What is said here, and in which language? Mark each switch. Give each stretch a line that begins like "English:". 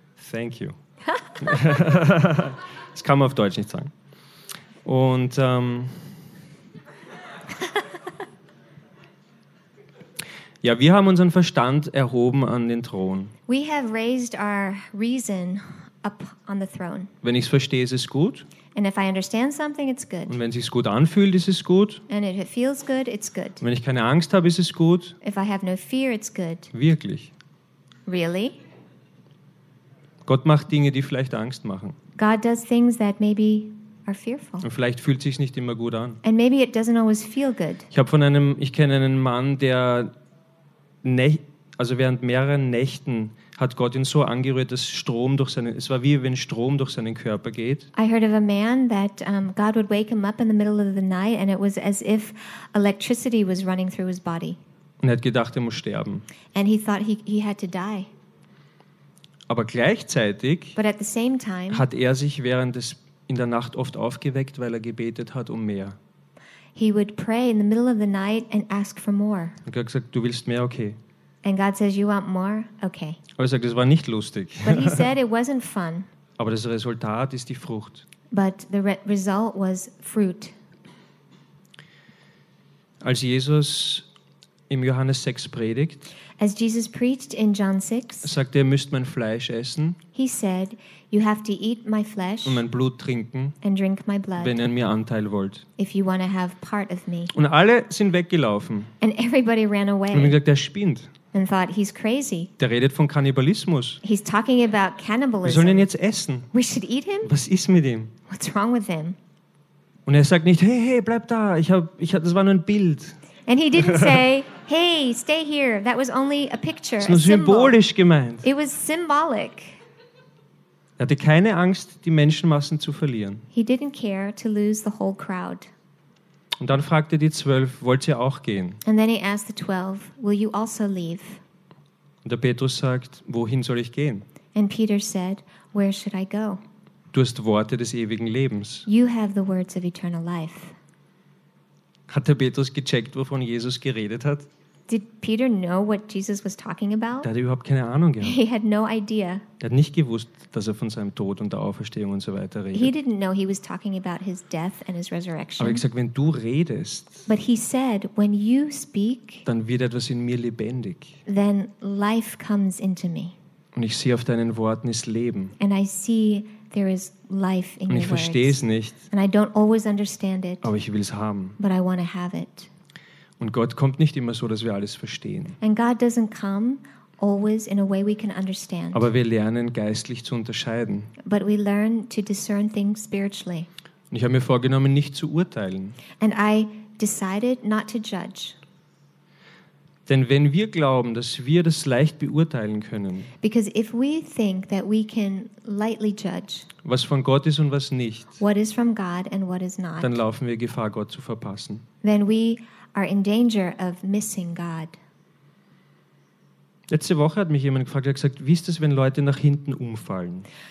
English: Thank you.
German: Das kann man auf Deutsch nicht sagen. Und ja, wir haben unseren Verstand erhoben an den Thron.
English: We have raised our reason up on the throne.
German: Wenn ich es verstehe, ist es gut.
English: And if I understand something, it's good.
German: Und wenn es sich gut anfühlt, ist es gut.
English: And if it feels good, it's good.
German: Wenn ich keine Angst habe, ist es gut.
English: If I have no fear, it's good.
German: Wirklich.
English: Really?
German: Gott macht Dinge, die vielleicht Angst machen.
English: God does things that maybe are fearful.
German: Und vielleicht fühlt es sich nicht immer gut an.
English: And maybe it doesn't always feel good.
German: Ich kenne einen Mann, der also während mehreren Nächten hat Gott ihn so angerührt, dass Strom durch seinen, es war wie wenn Strom durch seinen Körper geht.
English: I heard of a man that God would wake him up in the middle of the night and it was as if electricity was running through his body.
German: Und er hat gedacht, er muss sterben.
English: And he thought he had to die.
German: Aber gleichzeitig
English: but at the same time,
German: hat er sich während des in der Nacht oft aufgeweckt, weil er gebetet hat um mehr.
English: He would pray in the middle of the night and ask for more.
German: Und Gott sagt, du willst mehr, okay.
English: And God says, you want more?
German: Okay.
English: Aber er sagt, das war nicht lustig.
German: But he said it wasn't fun.
English: Aber das Resultat ist die Frucht.
German: But the result was fruit.
English: Als Jesus im Johannes 6 predigt,
German: as Jesus preached in John 6,
English: sagt er, müsst mein Fleisch essen.
German: He said, you have to eat my flesh
English: und mein Blut trinken,
German: and drink my blood,
English: wenn ihr an mir Anteil wollt.
German: If you want to have part of me.
English: Und alle sind weggelaufen.
German: And everybody ran away.
English: Und er sagt, der spinnt.
German: And thought he's crazy.
English: Der redet von Kannibalismus.
German: He's talking about cannibalism.
English: Wir sollen ihn jetzt essen.
German: We should eat him?
English: Was ist mit ihm?
German: What's wrong with him? Und er sagt nicht, hey, bleib da. Das war nur ein Bild.
English: And he didn't say, hey, stay here. That was only a picture.
German: Es war symbolisch gemeint.
English: It was symbolic.
German: Er hatte keine Angst, die Menschenmassen zu verlieren.
English: He didn't care to lose the whole crowd.
German: Und dann fragte die 12, wollt ihr auch gehen?
English: And then he asked the 12, will you also leave?
German: Und der Petrus sagt, wohin soll ich gehen?
English: And Peter said, where should I go?
German: Du hast Worte des ewigen Lebens.
English: You have the words of eternal life.
German: Hat der Petrus gecheckt, wovon Jesus geredet hat?
English: Did Peter know what Jesus was talking about?
German: Der hat überhaupt keine Ahnung gehabt.
English: He had no idea.
German: Er hat nicht gewusst, dass er von seinem Tod und der Auferstehung und so weiter redet.
English: He didn't know he was talking about his death and his resurrection.
German: Aber ich sag, wenn du redest,
English: but he said, when you speak,
German: dann wird etwas in mir lebendig.
English: Then life comes into me.
German: Und ich sehe auf deinen Worten ist Leben.
English: And I see there is life in your words.
German: Ich verstehe es nicht.
English: And I don't always understand it.
German: Aber ich will es haben.
English: But I want to have it.
German: Und Gott kommt nicht immer so, dass wir alles verstehen.
English: And God doesn't come always in a way we can understand.
German: Aber wir lernen, geistlich zu unterscheiden.
English: But we learn to discern things spiritually.
German: Und ich habe mir vorgenommen, nicht zu urteilen.
English: And I decided not to judge.
German: Denn wenn wir glauben, dass wir das leicht beurteilen können,
English: because if we think that we can lightly judge,
German: was von Gott ist und was nicht,
English: what is from God and what is not,
German: dann laufen wir Gefahr, Gott zu verpassen.
English: Then we are in danger of missing God.
German: Letzte Woche hat mich jemand gefragt, er hat gesagt, wie ist es, wenn Leute nach hinten umfallen?